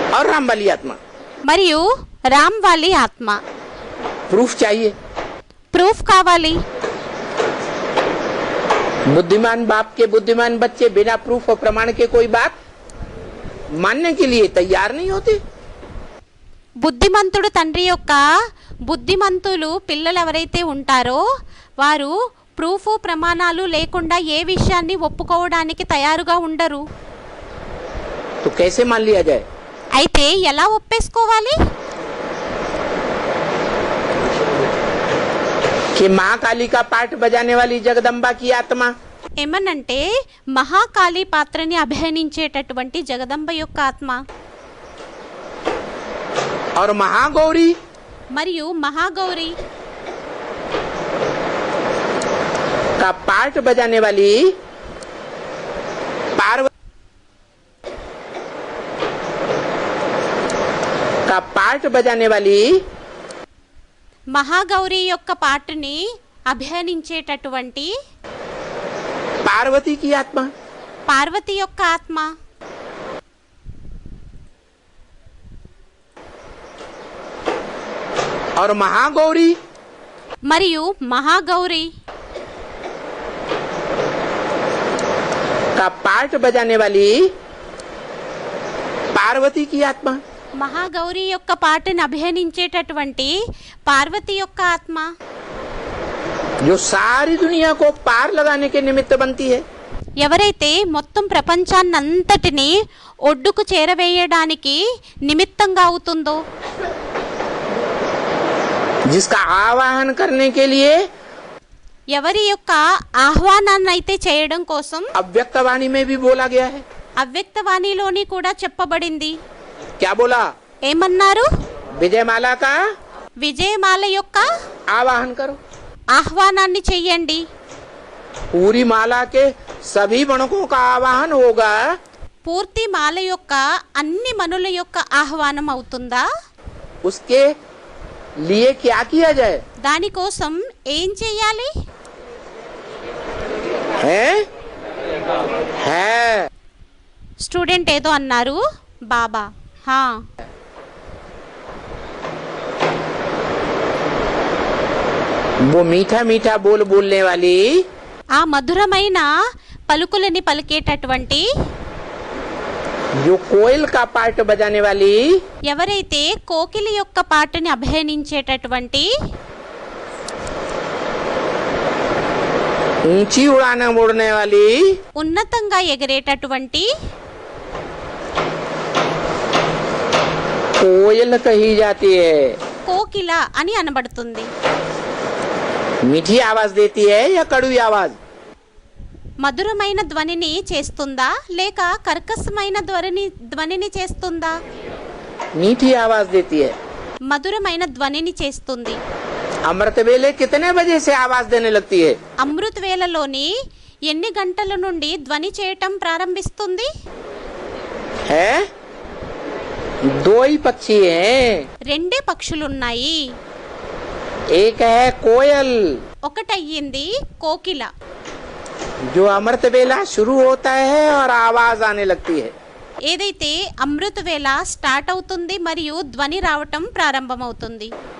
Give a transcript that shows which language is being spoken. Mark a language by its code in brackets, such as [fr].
[hi] रामबली आत्मा। [te] మరియు రామ్వాలి ఆత్మ। [hi] प्रूफ चाहिए। [te] ప్రూఫ్ కావాలి। [hi] बुद्धिमान बाप के बुद्धिमान बच्चे बिना प्रूफ और प्रमाण के कोई बात मानने के लिए तैयार नहीं होते। [te] బుద్ధిమంతుడు తండ్రి యొక్క బుద్ధిమంతులు పిల్లలు ఎవరైతే ఉంటారో వారు ప్రూఫ్ ప్రమాణాలు లేకుండా ఏ విషయాన్ని ఒప్పుకోవడానికి తయారుగా ఉండరు। [hi] तो कैसे मान लिया जाए? [te] అయితే ఎలా ఒప్పేసుకోవాలి? [hi] कि माँ काली का पाठ बजाने वाली जगदम्बा की आत्मा [te] ఏమనంటే మహాకాళి పాత్రని అభినయించేటటువంటి జగదంబ యొక్క ఆత్మ [hi] और महागौरी [te] మరియు మహాగౌరి [hi] का पार्ट बजाने वाली पार्वती का पार्ट बजाने वाली [te] మహాగౌరి యొక్క పాటని అభినయించేటటువంటి [hi] पार्वती की आत्मा [te] పార్వతి యొక్క ఆత్మ [hi] और महागौरी [te] మరియు మహాగౌరి [hi] का पार्ट बजाने वाली पार्वती की आत्मा [te] మహాగౌరి యొక్క పాటని అభినయించేటటువంటి పార్వతి యొక్క ఆత్మ [hi] जो सारी दुनिया को पार लगाने के निमित्त बनती है, [te] ఎవరైతే మొత్తం ప్రపంచాన్నంతటిని ఒడ్డుకు చేరవేయడానికి నిమిత్తంగా అవుతుందో, [hi] जिसका आवाहन करने के लिए [te] ఎవరి యొక్క ఆహ్వానాన్ని అయితే చేయడం కోసం [hi] अव्यक्त वाणी में भी बोला गया है। [te] అవ్యక్తవాణిలోని కూడా చెప్పబడింది. [hi] क्या बोला? [te] ఏమన్నారు? [hi] विजयमाला का [te] విజయమాల యొక్క [hi] आवाहन करो। [te] ఆహ్వానాన్ని చెయ్యండి. [hi] पूरी माला के सभी वणकों का आवाहन होगा। [te] పూర్తి మాల యొక్క అన్ని మనుల యొక్క ఆహ్వానం అవుతుందా? [hi] उसके लिए क्या किया जाए? [te] దానికోసం ఏం చెయ్యాలి? है స్టూడెంట్ ఏదో అన్నారు. బాబా హా [hi] वो मीठा मीठा बोल बोलने वाली [te] ఆ మధురమైన పలుకులని పలికేటటువంటి [hi] जो कोयल का पार्ट बजाने वाली [te] ఎవరైతే కోకిలి యొక్క పాటని అభినయించేటటువంటి [hi] ऊंची उड़ान उड़ने वाली [te] ఉన్నతంగా ఎగిరేటటువంటి [hi] कोयल कही जाती है। [te] కోకిల అని అనబడుతుంది. [hi] मीठी आवाज देती है या कड़वी आवाज? [te] మధురమైన ధ్వనిని చేస్తుందా లేక కర్కశమైన ధ్వనిని చేస్తుందా? [hi] मीठी आवाज देती है। [te] మధురమైన ధ్వనిని చేస్తుంది. [hi] अमृत वेले कितने बजे से आवाज देने लगती है? [te] అమృత్ వేళలోని ఎన్ని గంటల నుండి ధ్వని చేయటం ప్రారంభిస్తుంది? [hi] है दो ही पक्षी हैं। [te] రెండే పక్షులున్నాయి. [hi] एक है कोयल [te] ఒకటయ్యింది కోకిల, [hi] जो अमृत वेला शुरू होता है और आवाज आने लगती है। [te] ఏదైతే అమృత వేళ స్టార్ట్ అవుతుంది మరియు ధ్వని రావటం ప్రారంభమవుతుంది.